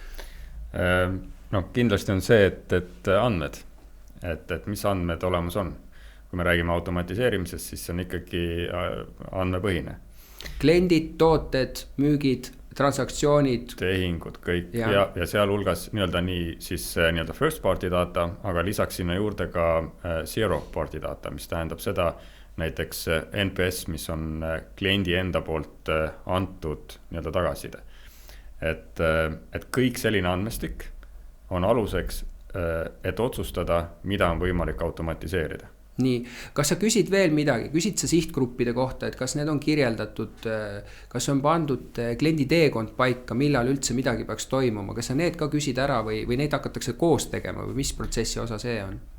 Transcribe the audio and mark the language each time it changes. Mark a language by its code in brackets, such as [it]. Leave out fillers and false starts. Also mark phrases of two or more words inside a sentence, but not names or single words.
[et] Kindlasti on see, et andmed, et mis andmed olemas on. Kui me räägime automatiseerimisest, siis see on ikkagi andmepõhine. Kliendid, tooted, müügid, transaktsioonid. Tehingud, kõik ja seal hulgas nii siis nii-öelda [en] first party data, [et] aga lisaks sinna juurde ka [en] zero party data, [et] mis tähendab seda näiteks NPS, mis on kliendi enda poolt antud nii-öelda tagasiside. Et kõik selline andmestik on aluseks, et otsustada, mida on võimalik automatiseerida. Nii, kas sa küsid veel midagi, küsid sa sihtgruppide kohta, et kas need on kirjeldatud, kas on pandud kliendi teekond paika, millal üldse midagi peaks toimuma, kas sa need ka küsid ära või neid hakatakse koos tegema või mis protsessi osa see on?